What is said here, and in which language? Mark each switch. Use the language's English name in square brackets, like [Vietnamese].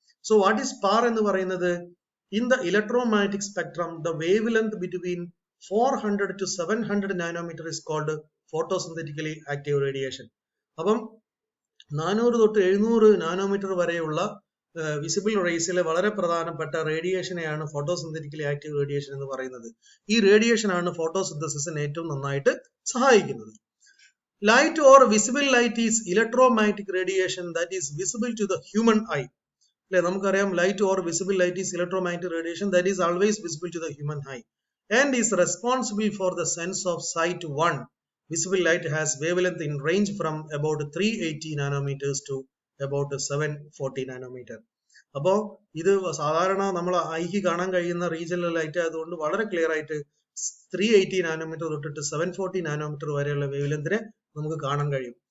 [English] so what is PAR [Malayalam] എന്ന് പറയുന്നത്? [English] In the electromagnetic spectrum the wavelength between 400 to 700 nanometre is called photosynthetically active radiation. [Malayalam] അപ്പം 400 തൊട്ട് 700 nanometre വരെയുള്ള visible റേസിലെ വളരെ പ്രധാനപ്പെട്ട റേഡിയേഷനെയാണ് ഫോട്ടോസിന്തറ്റിക്കലി ആക്റ്റീവ് റേഡിയേഷൻ എന്ന് പറയുന്നത്. ഈ റേഡിയേഷൻ ആണ് ഫോട്ടോസിന്തസിസിന് ഏറ്റവും നന്നായിട്ട് സഹായിക്കുന്നത്. [English] Light or visible light is electromagnetic radiation that is visible to the human eye. [Malayalam] അല്ലെ, നമുക്കറിയാം [English] light or visible light is electromagnetic radiation that is always visible to the human eye and is responsible for the sense of sight. One visible light has wavelength in range from about 380 nanometers to about 740 nanometer. [Malayalam] അപ്പോൾ ഇത് സാധാരണ നമ്മൾ ഐക്ക് കാണാൻ കഴിയുന്ന regional light ആയതുകൊണ്ട് വളരെ clear ആയിട്ട് 380 നാനോമീറ്റർ തൊട്ടിട്ട് 740 നാനോമീറ്റർ വരെയുള്ള വേവ് ലെങ്തിനെ നമുക്ക് കാണാൻ കഴിയും.